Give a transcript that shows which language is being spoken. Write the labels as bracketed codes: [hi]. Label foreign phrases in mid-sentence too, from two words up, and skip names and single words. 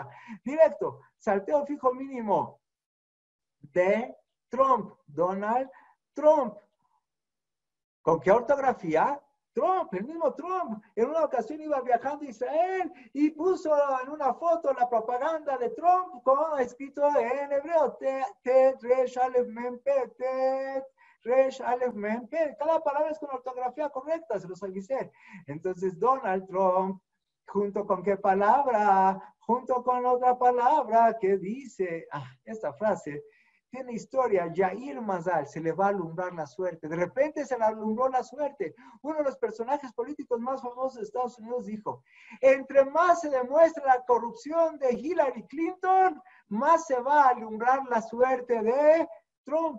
[es] Directo, salteo fijo mínimo de Trump, Donald Trump. ¿Con qué ortografía? Trump, el mismo Trump, en una ocasión iba viajando a Israel y puso en una foto la propaganda de Trump con escrito en hebreo, [he] טית, ריש, אלף, מם, פה, טית, ריש, אלף, מם, [es] Pet. Cada palabra es con ortografía correcta, se los avisé. Entonces, Donald Trump, ¿junto con qué palabra? Junto con otra palabra que dice, esta frase, tiene historia, [he] יאיר מזל, [es] se le va a alumbrar la suerte. De repente se le alumbró la suerte. Uno de los personajes políticos más famosos de Estados Unidos dijo, entre más se demuestra la corrupción de Hillary Clinton, más se va a alumbrar la suerte de Trump.